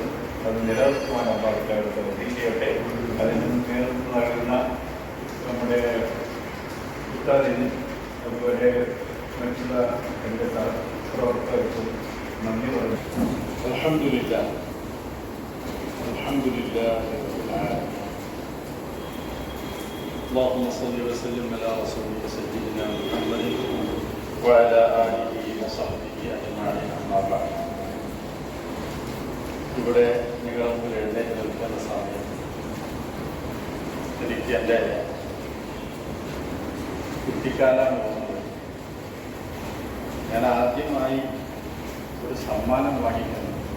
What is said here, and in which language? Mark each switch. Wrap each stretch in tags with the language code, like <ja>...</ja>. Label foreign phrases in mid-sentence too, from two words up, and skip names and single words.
<ml>അത് നിലനിർത്തുവാൻ അള്ളാഹുവിന്റെ തൗഫീഖ് ചെയ്യട്ടെ. അതിന് നേതൃത്വം നൽകുന്ന നമ്മുടെ ഉസ്താദിന് അതുപോലെ മറ്റുള്ള എൻ്റെ പ്രവർത്തകർക്കും നന്ദി പറഞ്ഞു.</ml> <ar>الحمد لله الحمد لله رب العالمين. اللهم صل وسلم على رسولك سيدنا محمد وعلى آله وصحبه أجمعين. أما بعد.</ar> <ml>ഇവിടെ നിങ്ങളുടെ മുമ്പിൽ എഴുന്നേറ്റ് നിൽക്കുന്ന സമയം എനിക്ക് എൻ്റെ കുട്ടിക്കാലാണ് തോന്നുന്നത്. ഞാൻ ആദ്യമായി ഒരു സമ്മാനം വാങ്ങിക്കുന്നു.</ml>